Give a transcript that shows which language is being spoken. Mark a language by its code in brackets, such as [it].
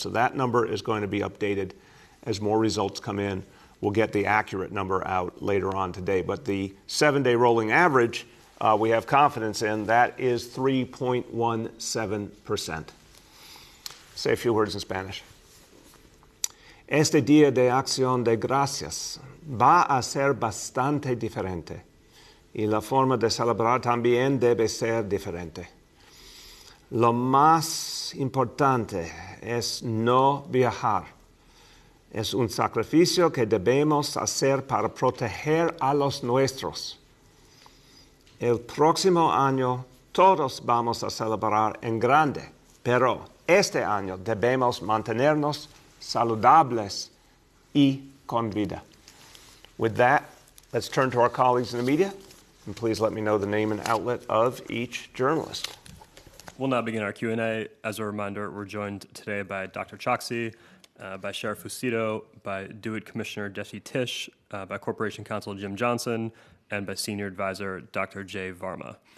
[en] So that number is going to be updated as more results come in. We'll get the accurate number out later on today. But the 7-day rolling average, we have confidence in. That is 3.17%. Say a few words in Spanish. [es] Este día de acción de gracias va a ser bastante diferente. Y la forma de celebrar también debe ser diferente. Lo más importante es no viajar. Es un sacrificio que debemos hacer para proteger a los nuestros. El próximo año todos vamos a celebrar en grande, pero este año debemos mantenernos saludables y con vida. [en] With that, let's turn to our colleagues in the media. And please let me know the name and outlet of each journalist. We'll now begin our Q&A. As a reminder, we're joined today by Dr. Choksi, by Sheriff Fucito, by DeWitt Commissioner Jesse Tisch, by Corporation Counsel Jim Johnson, and by Senior Advisor Dr. Jay Varma.